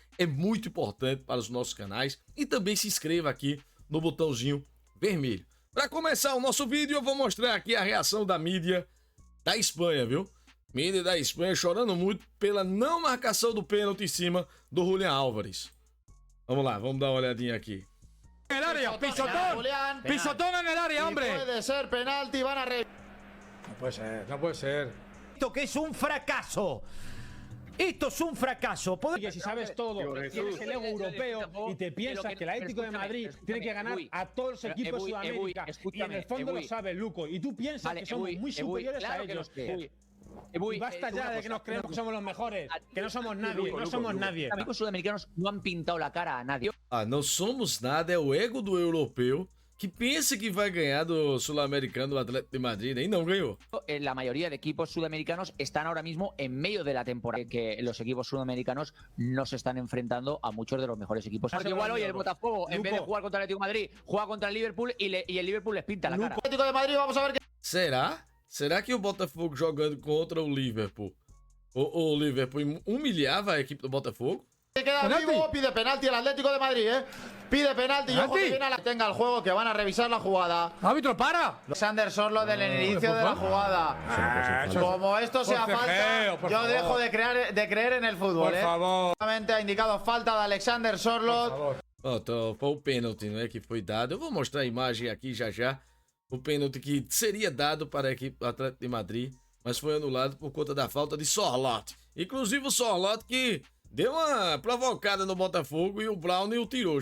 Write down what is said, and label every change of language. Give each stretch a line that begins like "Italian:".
Portuguese: É muito importante para os nossos canais. E também se inscreva aqui no botãozinho vermelho. Para começar o nosso vídeo, eu vou mostrar aqui a reação da mídia da Espanha, viu? Mídia da Espanha chorando muito pela não marcação do pênalti em cima do Julián Álvares. Vamos lá, vamos dar uma olhadinha aqui.
Spanish: En el área, pisotón. Pisotón en el área, hombre. Puede ser penalti, van a No puede ser, no puede ser. Esto que es un fracaso. Esto es un fracaso. Oye, si sabes todo, tienes el ego europeo y te piensas que el Atlético de Madrid tiene que ganar a todos los equipos de Sudamérica y en el fondo lo sabes, Luco, y tú piensas que somos muy superiores a ellos. Y basta ya de que nos creemos que somos los mejores, que no somos nadie, no somos nadie. Los equipos sudamericanos no han pintado la cara a nadie.
Portuguese: Não somos nada, é o ego do europeu que pensa que vai ganhar do sul-americano, do Atlético de Madrid,
Spanish: y no ganó. La mayoría de equipos sudamericanos están ahora mismo en medio de la temporada, que los equipos sudamericanos no se están enfrentando a muchos de los mejores equipos. Porque igual hoy el Botafogo, en vez de jugar contra el Atlético de Madrid, juega contra el Liverpool y el Liverpool les pinta la cara. Atlético de Madrid, vamos a ver qué.
Portuguese: Será que o Botafogo jogando contra o Liverpool, o Liverpool humilhava a equipe do Botafogo?
Spanish: Se queda vivo, pide penalti el Atlético de Madrid, Pide penalti y ojo que viene a la tenga el juego, que van a revisar la jugada. ¡Árbitro, para! Alexander Sorlo del inicio de la jugada. Como esto sea falta, yo dejo de creer en el fútbol, Por favor. Ha indicado falta de Alexander Sorlo.
Portuguese: Foi o pênalti, né, que foi dado. Eu vou mostrar a imagem aqui já. O pênalti que seria dado para a equipe do Atlético de Madrid, mas foi anulado por conta da falta de Sorloth. Inclusive o Sorloth que deu uma provocada no Botafogo e o Brown o tirou.